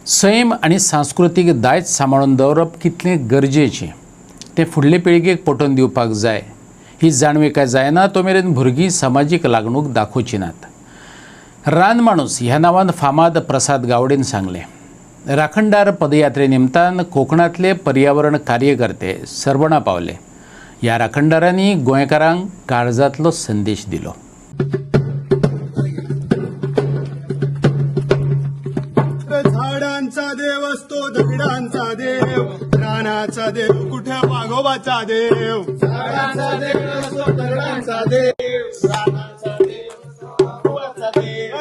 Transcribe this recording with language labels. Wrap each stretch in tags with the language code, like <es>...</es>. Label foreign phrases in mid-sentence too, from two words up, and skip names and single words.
<kok>सैम आणि सांस्कृतिक दायज सांबाळून दवरप कितले गरजेचें ते फुडले पिळगेक पटोवन दिवपाक जाय ही जाणविकाय जायना तो मेरेन भुरगीं सामाजीक लागणूक दाखोवची नात। रान माणूस ह्या नांवान फामाद प्रसाद गावडेन सांगलें। राखणदार पदयात्रे निमतान कोकणांतले पर्यावरण कार्यकर्ते सरवणा पावले। ह्या राखणदारांनी गोंयकारांक काळजांतलो संदेश दिलो।</kok> <mr>झाडांचा देव असतो दगडांचा देव, रानाचा देव कुठे वाघोबाचा देव। झाडांचा देव असतो दगडांचा देव, रानाचा देव वाघोबाचा देव।</mr>